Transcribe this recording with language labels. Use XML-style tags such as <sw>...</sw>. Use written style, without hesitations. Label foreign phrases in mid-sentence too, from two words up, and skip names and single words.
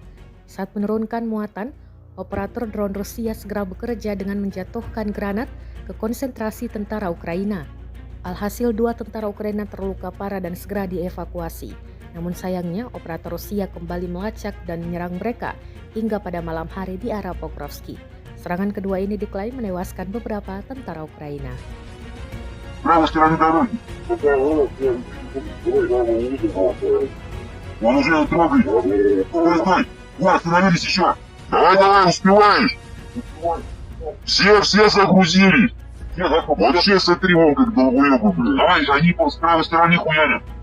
<id>Saat menurunkan muatan, operator drone Rusia segera bekerja dengan menjatuhkan granat ke konsentrasi tentara Ukraina. Alhasil 2 tentara Ukraina terluka parah dan segera dievakuasi. Namun sayangnya operator Rusia kembali melacak dan menyerang mereka hingga pada malam hari di arah Pokrovsky. Serangan kedua ini diklaim menewaskan beberapa tentara Ukraina.</id> <ru>Остановились еще. Давай, успеваешь. Все загрузились. Вообще смотри, вон как долбоёбы, блин. Давай, они с правой стороны хуярят.</ru>